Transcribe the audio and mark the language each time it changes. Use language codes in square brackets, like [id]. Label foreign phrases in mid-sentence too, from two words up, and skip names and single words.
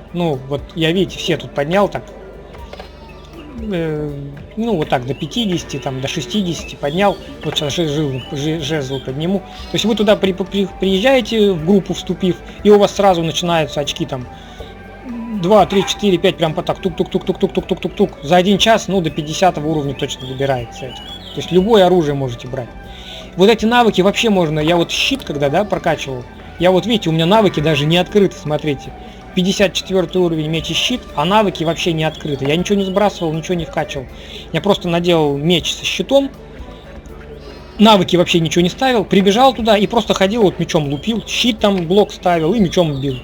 [ru] Ну, вот я, видите, все тут поднял так. Ну, вот так, до 50, там, до 60 поднял. Вот сейчас жезл подниму. То есть вы туда приезжаете, в группу вступив, и у вас сразу начинаются очки там 2, 3, 4, 5, прям по так, тук-тук-тук-тук-тук-тук-тук-тук. За 1 час, ну, до 50 уровня точно добирается. То есть любое оружие можете брать. Вот эти навыки вообще можно, я вот щит когда, да, прокачивал, я вот, видите, у меня навыки даже не открыты, смотрите. 54 уровень меч и щит, а навыки вообще не открыты. Я ничего не сбрасывал, ничего не вкачивал. Я просто наделал меч со щитом, навыки вообще ничего не ставил, прибежал туда и просто ходил, вот мечом лупил, щит там блок ставил и мечом бил.